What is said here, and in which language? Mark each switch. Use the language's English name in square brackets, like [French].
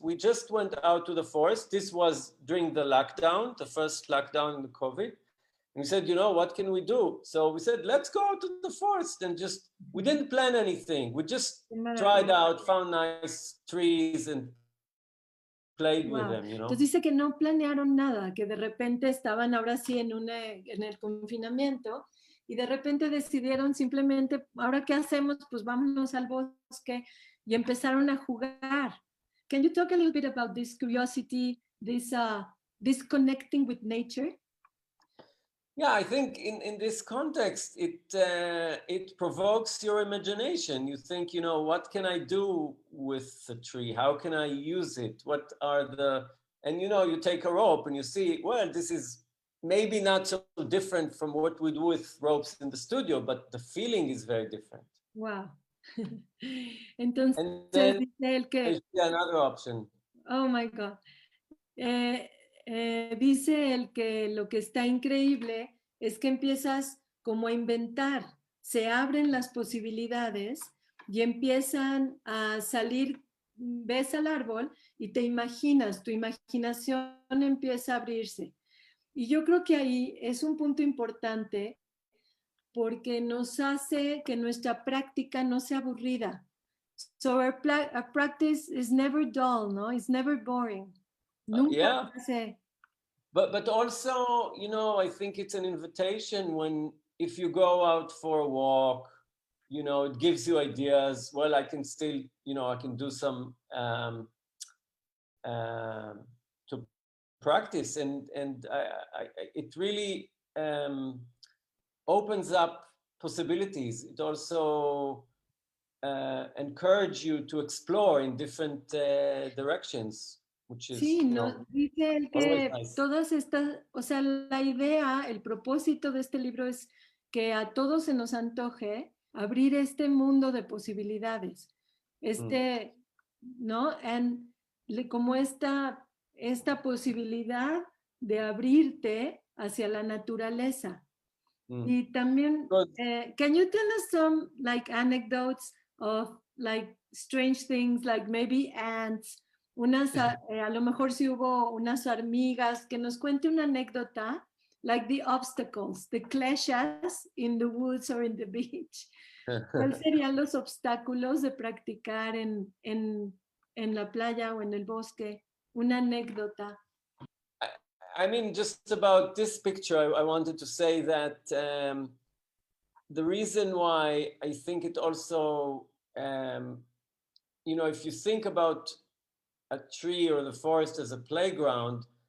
[English] We just went out to the forest. This was during the lockdown, the first lockdown in the COVID. And we said, what can we do? So we said, let's go out to the forest and we didn't plan anything. We just tried out, found nice trees and played with them, [Spanish] Entonces dice que no planearon nada, que de repente estaban ahora sí en el confinamiento y de repente decidieron simplemente, ahora qué hacemos, pues vámonos al bosque y empezaron a jugar. [English] Can you talk a little bit about this curiosity, this connecting with nature? Yeah, I think in this context, it provokes your imagination. You think, what can I do with the tree? How can I use it? What are and you take a rope and you see, well, this is maybe not so different from what we do with ropes in the studio, but the feeling is very different. [Spanish] Wow. Entonces, [English] and then [Spanish] dice él que... [English] another option. Oh my God. [Spanish] Dice él que lo que está increíble es que empiezas como a inventar, se abren las posibilidades y empiezan a salir, ves al árbol y te imaginas, tu imaginación empieza a abrirse. Y yo creo que ahí es un punto importante porque nos hace que nuestra práctica no sea aburrida. [English] So our practice is never dull, no? It's never boring. [Spanish] Nunca [English] Yeah. But also, I think it's an invitation if you go out for a walk, it gives you ideas. Well, I can still, I can do some to practice, and it really opens up possibilities. It also encourages you to explore in different directions. [Spanish] Sí, dice él que [English] nice. [Spanish] todas estas, o sea, la idea, el propósito de este libro es que a todos se nos antoje abrir este mundo de posibilidades, ¿no? Como esta posibilidad de abrirte hacia la naturaleza. Y también, [English] can you tell us some anecdotes of strange things, like maybe ants? [Spanish] A lo mejor si hubo unas hormigas, que nos cuente una anécdota, [English] like the obstacles, the clashes in the woods or in the beach. [Spanish] ¿Cuáles serían los obstáculos de practicar en la playa o en el bosque? Una anécdota. [English] I mean, just about this picture, I wanted to say that the reason why I think it also, if you think about a tree or the forest as a playground,